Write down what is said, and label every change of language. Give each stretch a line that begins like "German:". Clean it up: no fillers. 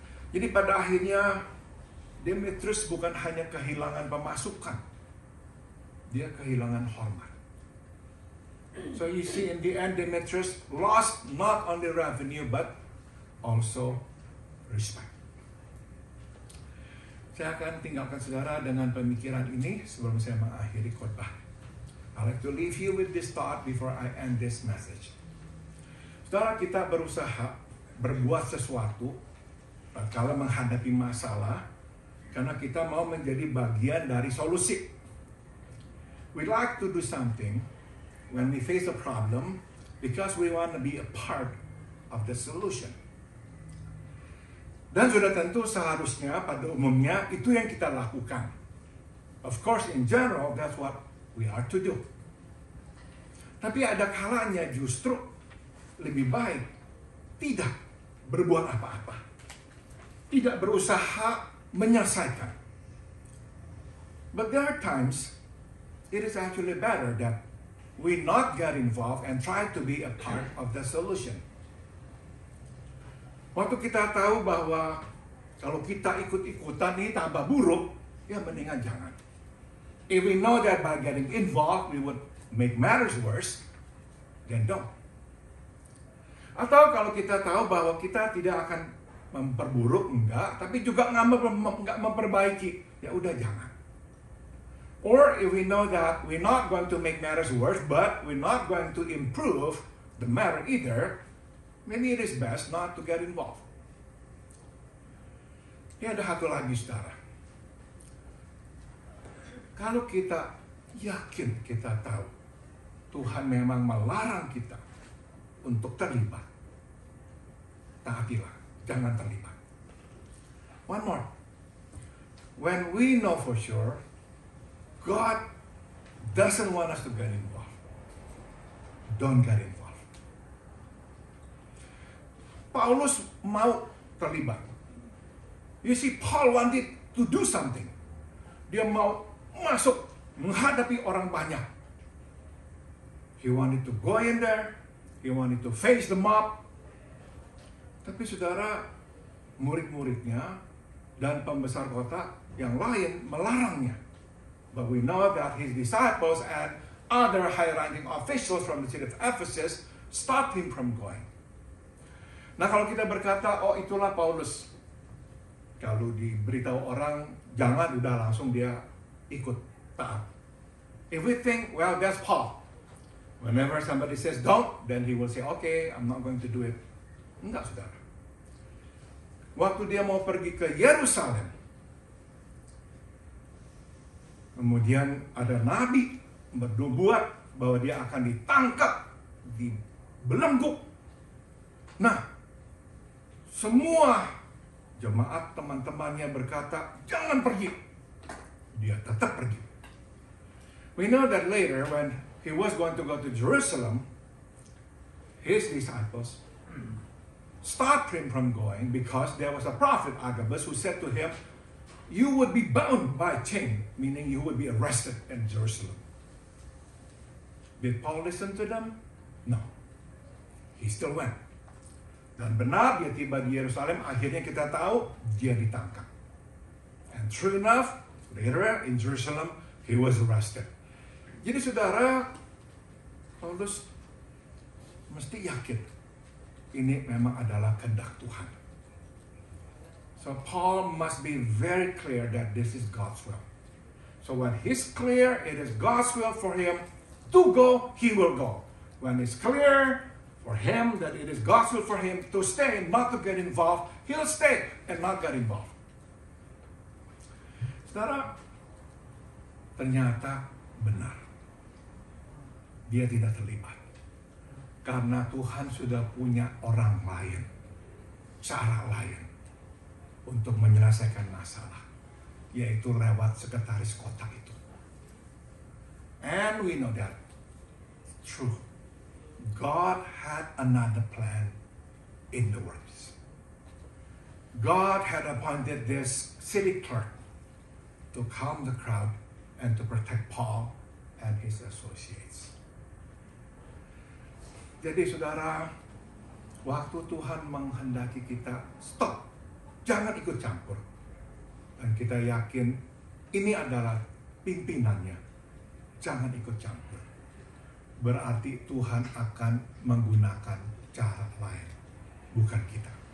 Indonesian: Jadi pada akhirnya Demetrius bukan hanya kehilangan pemasukan, dia kehilangan hormat.
English: So you see, in the end Demetrius lost not only revenue but also respect.
Indonesian: Saya akan tinggalkan saudara dengan pemikiran ini sebelum saya mengakhiri khotbah.
English: I'd like to leave you with this thought before I end this message.
Indonesian: Saudara, kita berusaha berbuat sesuatu kalau menghadapi masalah karena kita mau menjadi bagian dari solusi.
English: We like to do something when we face a problem because we want to be a part of the solution.
Indonesian: Dan sudah tentu seharusnya pada umumnya itu yang kita lakukan.
English: Of course, in general, that's what we are to do.
Indonesian: Tapi ada kalanya justru lebih baik tidak berbuat apa-apa. Tidak berusaha menyelesaikan.
English: But there are times it is actually better that we not get involved and try to be a part of the solution.
Indonesian: Waktu kita tahu bahwa kalau kita ikut-ikutan ini tambah buruk, ya mendingan jangan.
English: If we know that by getting involved we would make matters worse, then don't.
Indonesian: Atau kalau kita tahu bahwa kita tidak akan memperburuk, enggak, tapi juga enggak memperbaiki, ya udah jangan.
English: Or if we know that we're not going to make matters worse, but we're not going to improve the matter either, maybe it is best not to get involved.
Indonesian: Ini ada satu lagi, saudara. Kalau kita yakin, kita tahu Tuhan memang melarang kita untuk terlibat, taatilah, jangan terlibat.
English: One more. When we know for sure God doesn't want us to get involved, don't get involved.
Indonesian: Paulus mau terlibat.
English: You see, Paul wanted to do something.
Indonesian: Dia mau masuk menghadapi orang banyak.
English: He wanted to go in there. He wanted to face the mob.
Indonesian: Tapi saudara, murid-muridnya dan pembesar kota yang lain melarangnya.
English: But we know that his disciples and other high-ranking officials from the city of Ephesus stopped him from going.
Indonesian: Nah, kalau kita berkata, oh itulah Paulus. Kalau diberitahu orang, jangan, udah langsung dia ikut taat.
English: If we think, well, that's Paul. Whenever somebody says don't, then he will say, okay, I'm not going to do it.
Indonesian: Enggak, saudara. Waktu dia mau pergi ke Yerusalem, kemudian ada nabi bernubuat bahwa dia akan ditangkap, dibelenggu. Nah, semua Jemaat teman-temannya berkata, jangan pergi. Dia tetap pergi.
English: We know that later when he was going to go to Jerusalem, his disciples stopped him from going because there was a prophet, Agabus, who said to him, you would be bound by a chain, meaning you would be arrested in Jerusalem. Did Paul listen to them? No. He still went.
Indonesian: Dan benar dia tiba di Yerusalem, akhirnya kita tahu dia ditangkap.
English: And true enough, later in Jerusalem, he was arrested.
Indonesian: Jadi saudara, Paulus mesti yakin ini memang adalah kehendak Tuhan.
English: So Paul must be very clear that this is God's will. So when he's clear, it is God's will for him to go, he will go. When it's clear for him that it is God's will for him to stay, not to get involved, he'll stay and not get involved.
Indonesian: Saudara, ternyata benar. Dia tidak terlibat. Karena Tuhan sudah punya orang lain, cara lain untuk menyelesaikan masalah, yaitu lewat sekretaris kota itu.
English: And we know that true. God had another plan in the works. God had appointed this city clerk to calm the crowd and to protect Paul and his associates.
Indonesian: Jadi saudara, waktu Tuhan menghendaki kita stop, jangan ikut campur, dan kita yakin ini adalah pimpinannya, jangan ikut campur, berarti Tuhan akan menggunakan cara lain, bukan kita.